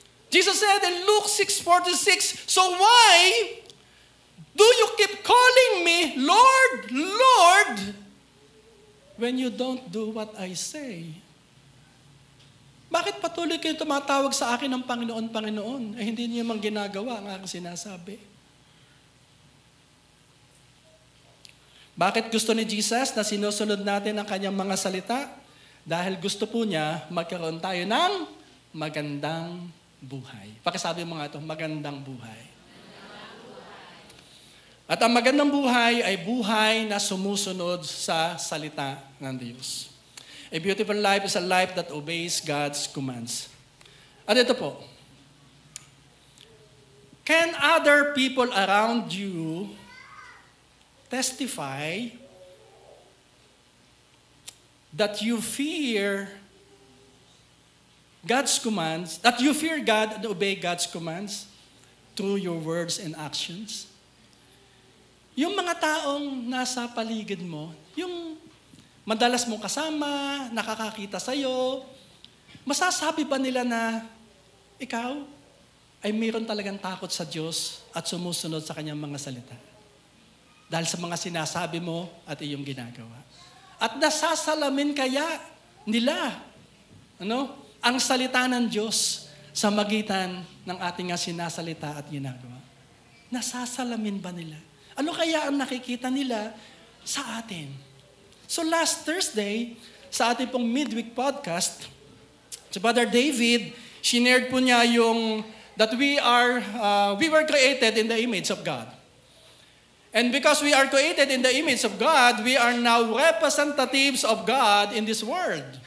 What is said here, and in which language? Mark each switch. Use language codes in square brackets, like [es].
[en] Jesus said in Luke 6:46, so why do you keep calling me Lord, Lord, when you don't do what I say? [tl] Bakit patuloy kayo tumatawag sa akin ng Panginoon, Panginoon? Eh hindi niyo mang ginagawa ang aking sinasabi. Bakit gusto ni Jesus na sinusunod natin ang kanyang mga salita? Dahil gusto po niya magkaroon tayo ng magandang buhay. Pakisabi mo nga ito, magandang buhay. At ang magandang buhay ay buhay na sumusunod sa salita ng Diyos. [en] A beautiful life is a life that obeys God's commands. [tl] At ito po, [en] can other people around you testify that you fear God's commands, that you fear God and obey God's commands through your words and actions? [tl] Yung mga taong nasa paligid mo, yung madalas mong kasama, nakakakita sa'yo, masasabi ba nila na ikaw ay mayroon talagang takot sa Diyos at sumusunod sa Kanyang mga salita? Dahil sa mga sinasabi mo at iyong ginagawa. At nasasalamin kaya nila ang salita ng Diyos sa magitan ng ating sinasalita at ginagawa? Nasasalamin ba nila? Ano kaya ang nakikita nila sa atin? [en] So last Thursday, [tl] sa ating pong [en] midweek podcast, si Brother David, shared [tl] po niya yung [en] that we were created in the image of God. And because we are created in the image of God, we are now representatives of God in this world.